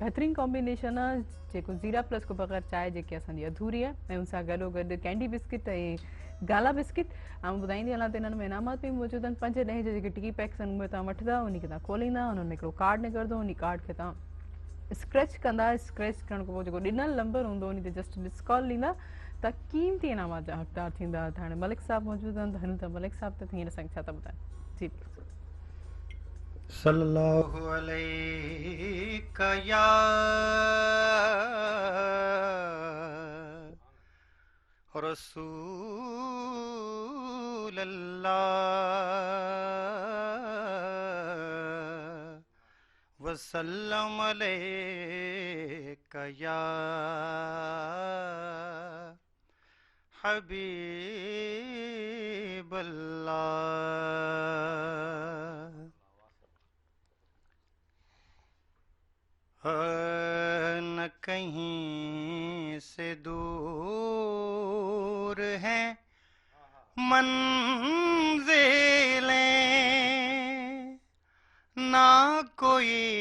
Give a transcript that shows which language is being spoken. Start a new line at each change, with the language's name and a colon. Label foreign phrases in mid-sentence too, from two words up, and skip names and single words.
Sindhi: बहितरीनु कॉम्बिनेशन आहे जेको ज़ीरा प्लस खां बग़ैर चांहि जेकी असांजी अधूरी आहे ऐं उन सां गॾो गॾु कैंडी बिस्किट ऐं गाला बिस्किट ऐं ॿुधाईंदी हलां त इन्हनि में इनामात बि मौजूदु आहिनि 5-10 जा जेके टिकी पैक्स आहिनि उहे तव्हां वठंदा उन खे तव्हां खोलींदा उन्हनि में हिकिड़ो कार्ड निकिरंदो उन कार्ड खे तव्हां स्क्रैच कंदा स्क्रैच करण खां पोइ जेको ॾिनल नंबर हूंदो उन ते
English: just miss call
Sindhi: ॾींदा त क़ीमती इनामात जा हक़दार थींदा त हाणे मलिक साहब मौजूदु आहिनि त हलूं था मलिक साहब त हींअर असांखे छा था ॿुधाइनि जी
Arabic: सल्लल्लाहु عليك يا رسول الله وسلم عليك يا حبيب الله
Urdu: نہ کہیں سے دور ہے منزلیں نہ کوئی